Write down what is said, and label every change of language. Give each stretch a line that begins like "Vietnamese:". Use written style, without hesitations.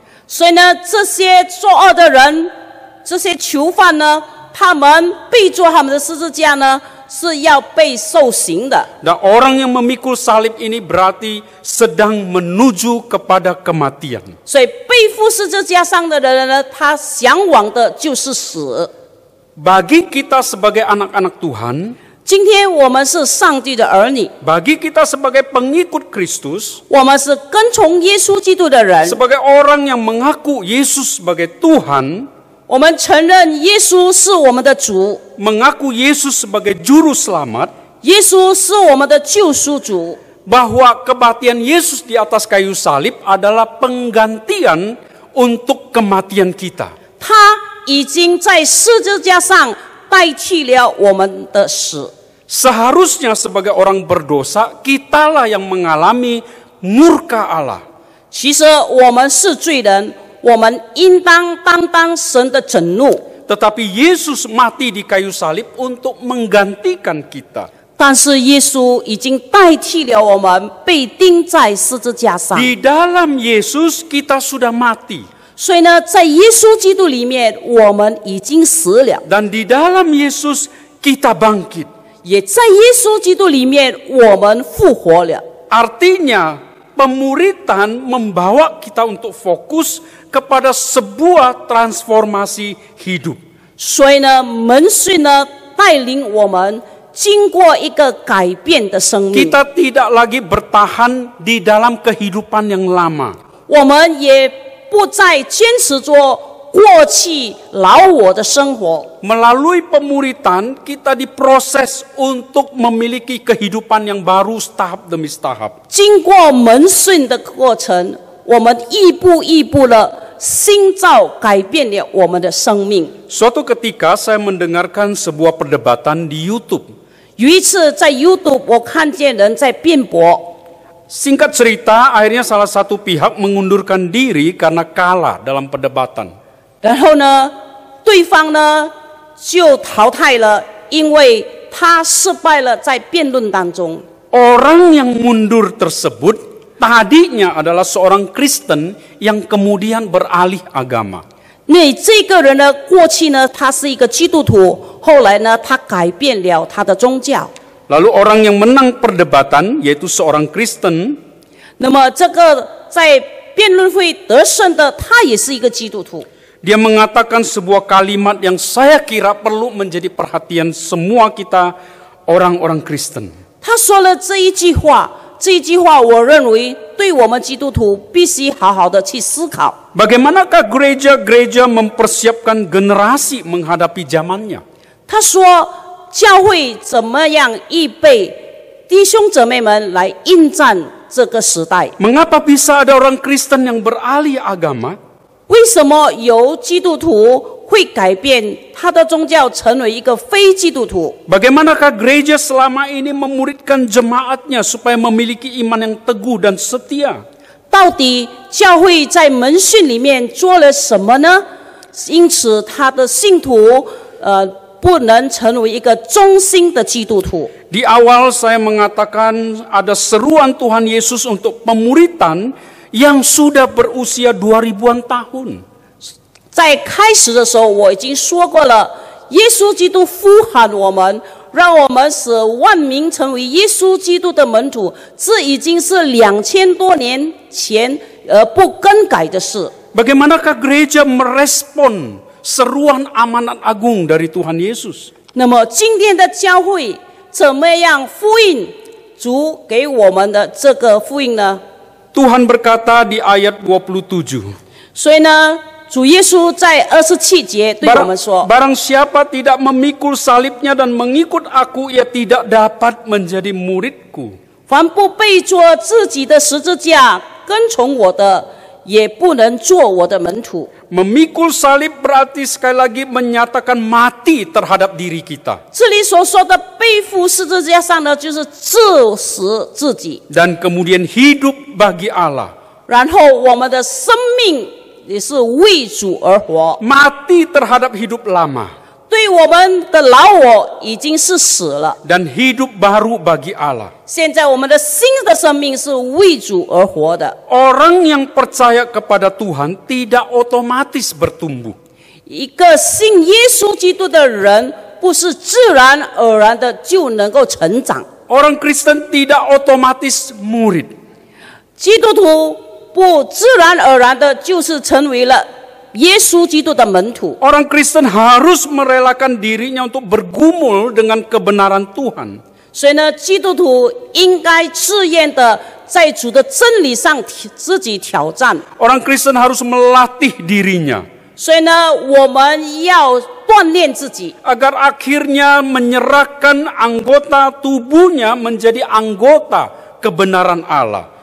Chinese: 所以呢，这些作恶的人，这些囚犯呢，他们背着他们的十字架呢，是要被受刑的。
Indonesian: Dan orang yang memikul salib ini berarti sedang menuju kepada kematian.
Chinese: 所以背负十字架上的人呢，他向往的就是死。
Indonesian: Bagi kita sebagai anak-anak Tuhan,
Chinese: 今天我们是上帝的儿女，
Indonesian: bagi kita sebagai pengikut Kristus,
Chinese: 我们是跟从耶稣基督的人，
Indonesian: sebagai orang yang mengaku Yesus sebagai Tuhan,
Chinese: 我们承认耶稣是我们的主，
Indonesian: mengaku Yesus sebagai juru selamat,
Chinese: 耶稣是我们的救赎主，
Indonesian: bahwa kematian Yesus di atas kayu salib adalah penggantian untuk kematian kita.
Chinese: 他已经在十字架上代替了我们的死。
Indonesian: Seharusnya sebagai orang berdosa, kitalah yang mengalami murka Allah.
Chinese: 其实我们是罪人，我们应当担当神的震怒。
Indonesian: Tetapi Yesus mati di kayu salib untuk menggantikan kita.
Chinese: 但是耶稣已经代替了我们，被钉在十字架上。
Indonesian: Di dalam Yesus kita sudah mati.
Chinese: 所以呢，在耶稣基督里面，我们已经死了；
Indonesian: Dan di dalam Yesus kita bangkit.
Chinese: 也在耶稣基督里面，我们复活了。
Indonesian: Artinya pemuritan membawa kita untuk fokus kepada sebuah transformasi hidup.
Chinese: 所以呢，门训呢，带领我们经过一个改变的生命。
Indonesian: Kita tidak lagi bertahan di dalam kehidupan yang lama.
Chinese: 我们也不再坚持着过去老我的生活。
Indonesian: Melalui pemuritan kita diproses untuk memiliki kehidupan yang baru tahap demi tahap.
Chinese: 经过门训的过程，我们一步一步的新造改变了我们的生命。
Indonesian: Suatu ketika saya mendengarkan sebuah perdebatan di YouTube.
Chinese: 有一次在 YouTube 我看见人在辩驳，
Indonesian: Singkat cerita, akhirnya salah satu pihak mengundurkan diri karena kalah dalam perdebatan.
Chinese: 然后呢，对方呢就淘汰了，因为他失败了在辩论当中。
Indonesian: Orang yang mundur tersebut tadinya adalah seorang Kristen yang kemudian beralih agama.
Chinese: 那这个人呢，过去呢他是一个基督徒，后来呢他改变了他的宗教。
Indonesian: Lalu orang yang menang perdebatan, yaitu seorang Kristen,
Chinese: 那么这个在辩论会得胜的，他也是一个基督徒。
Indonesian: dia mengatakan sebuah kalimat yang saya kira perlu menjadi perhatian semua kita orang-orang Kristen.
Chinese: 他说了这一句话，这一句话我认为对我们基督徒必须好好的去思考。
Indonesian: Bagaimanakah gereja-gereja mempersiapkan generasi menghadapi zamannya?
Chinese: 他说，教会怎么样预备弟兄姊妹们来应战这个时代？
Indonesian: Mengapa bisa ada orang Kristen yang beralih agama?
Chinese: 为什么有基督徒会改变他的宗教，成为一个非基督徒？
Indonesian: Bagaimanakah gereja selama ini memuridkan jemaatnya supaya memiliki iman yang teguh dan setia?
Chinese: 到底教会在门训里面做了什么呢？因此，他的信徒不能成为一个忠心的基督徒。
Indonesian: Di awal saya mengatakan ada seruan Tuhan Yesus untuk pemuritan yang sudah berusia 2000-an tahun.
Chinese: 在开始的时候，我已经说过了，耶稣基督呼喊我们，让我们使万民成为耶稣基督的门徒，这已经是2000多年前不更改的事。
Indonesian: Bagaimanakah gereja merespon seruan amanat agung dari Tuhan Yesus?
Chinese: 那么今天的教会怎么样呼应主给我们的这个福音呢？
Indonesian: Tuhan berkata di ayat 27.
Chinese: 所以呢，主耶稣在27节对我们说：
Indonesian: Barang siapa tidak memikul salibnya dan mengikut aku, ia tidak dapat menjadi muridku.
Chinese: 凡不背着自己的十字架跟从我的，也不能做我的门徒。
Indonesian: Memikul salib berarti sekali lagi menyatakan mati terhadap diri kita.
Chinese: 这里所说的背负十字架上呢，就是致死自己，
Indonesian: Dan kemudian hidup bagi Allah.
Chinese: 然后我们的生命也是为主而活。
Indonesian: Mati terhadap hidup lama.
Chinese: 对以我们的老我已经是死了，
Indonesian: dan hidup baru bagi Allah.
Chinese: 现在我们的新的生命是为主而活的。
Indonesian: Orang yang percaya kepada Tuhan tidak otomatis bertumbuh.
Chinese: 一个信耶稣基督的人，不是自然而然的就能够成长。
Indonesian: Orang Kristen tidak otomatis murid.
Chinese: 基督徒不自然而然的就是成为了耶稣基督的门徒。
Indonesian: Orang Kristen harus merelakan dirinya untuk bergumul dengan kebenaran Tuhan.
Chinese: 所以呢，基督徒应该自愿的在主的真理上自己挑战。
Indonesian: Orang Kristen harus melatih dirinya
Chinese: 所以呢，我们要锻炼自己，
Indonesian: agar akhirnya menyerahkan anggota tubuhnya menjadi anggota kebenaran Allah.